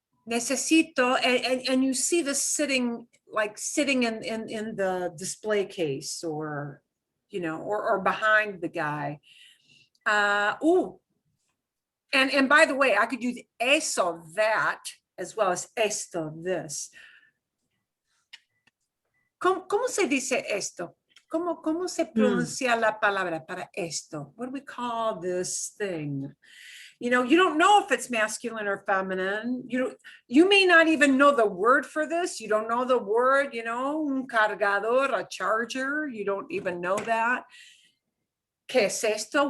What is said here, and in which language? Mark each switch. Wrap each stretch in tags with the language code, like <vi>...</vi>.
<en>necesito, and you see this sitting, like sitting in the display case, or, you know, or behind the guy. Oh, and by the way, I could use eso, that, as well as esto, this.</en> <es>¿Cómo se dice esto? ¿Cómo se pronuncia la palabra para esto?</es> <en>What do we call this thing? You know, you don't know if it's masculine or feminine. You may not even know the word for this. You don't know the word, you know, un cargador, a charger. You don't even know that.</en> <es>¿Qué es esto?</es>